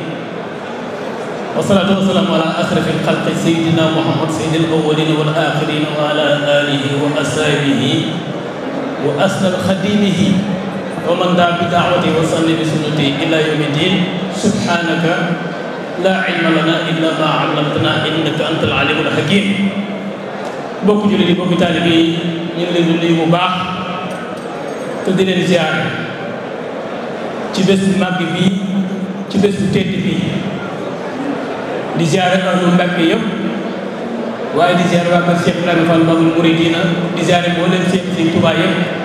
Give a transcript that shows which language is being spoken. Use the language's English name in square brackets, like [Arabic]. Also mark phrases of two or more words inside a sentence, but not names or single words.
[Arabic] والصلاة والسلام على أشرف الخلق سيدنا محمد سيد الأولين والآخرين وعلى آله وأصحابه وأسنى خديمه ومن دعا بدعوته وصلى بسنته إلى يوم الدين سبحانك لا علم لنا إلا ما علمتنا إنك أنت العليم الحكيم [Wolof] bokk jullit yi bokk taalibe yi ñu ngi leen di nuyu bu baax te di leen ziare ci bés bu màgg bii ci bés bu tedd bii di ziare ahlu Mbàkke yëpp waaye di ziare waa kër Cheikh Ibrahima Fall Babul Mouridina di ziare boo leen Cheikh Sëñ Tuubaa yëpp